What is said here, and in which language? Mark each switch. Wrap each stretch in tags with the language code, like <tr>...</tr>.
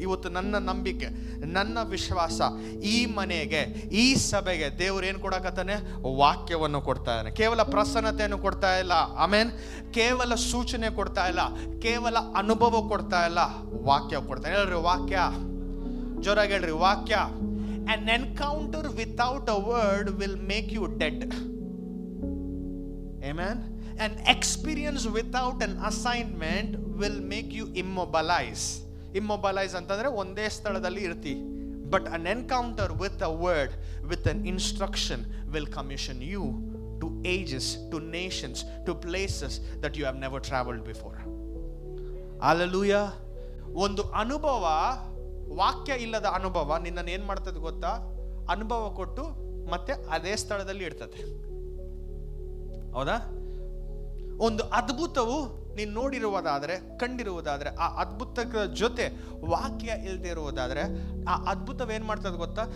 <kn>ಇವತ್ತು ನನ್ನ ನಂಬಿಕೆ, ನನ್ನ ವಿಶ್ವಾಸ, ಈ ಮನೆಗೆ, ಈ ಸಭೆಗೆ ದೇವರು ಏನು ಕೊಡಕತ್ತಾನೆ? ವಾಕ್ಯವನ್ನು ಕೊಡ್ತಾ ಇದ್ದಾನೆ. ಕೇವಲ ಪ್ರಸನ್ನತೆಯನ್ನು ಕೊಡ್ತಾ ಇಲ್ಲ, ಆಮೇನ್, ಕೇವಲ ಸೂಚನೆ ಕೊಡ್ತಾ ಇಲ್ಲ, ಕೇವಲ ಅನುಭವ ಕೊಡ್ತಾ ಇಲ್ಲ, ವಾಕ್ಯ ಕೊಡ್ತಾನೆ. ಹೇಳ್ರಿ ವಾಕ್ಯ, ಜೋರಾಗಿ ಹೇಳ್ರಿ ವಾಕ್ಯ.</kn> <en>An encounter without a word will make you dead. Amen. An experience without an assignment will make you immobilize.</en> <kn>Immobilize ಅಂತಂದ್ರೆ ಒಂದೇ ಸ್ಥಳದಲ್ಲಿ ಇರ್ತಿ.</kn> <en>But an encounter with a word, with an instruction will commission you to ages, to nations, to places that you have never traveled before. Hallelujah.</en> <kn>ಒಂದು ಅನುಭವ, ವಾಕ್ಯ ಇಲ್ಲದ ಅನುಭವ ನಿನ್ನನ್ನು ಏನ್ ಮಾಡ್ತದೆ ಗೊತ್ತಾ? ಅನುಭವ ಕೊಟ್ಟು ಮತ್ತೆ ಅದೇ ಸ್ಥಳದಲ್ಲಿ ಇಡ್ತದೆ. ಹೌದಾ? ಒಂದು ಅದ್ಭುತವು ನೀನು ನೋಡಿರುವುದಾದ್ರೆ, ಕಂಡಿರುವುದಾದ್ರೆ, ಆ ಅದ್ಭುತದ ಜೊತೆ ವಾಕ್ಯ ಇಲ್ಲದೆ ಇರುವುದಾದ್ರೆ, ಆ ಅದ್ಭುತವೇನ್ ಮಾಡ್ತದೆ ಗೊತ್ತಾ?</kn>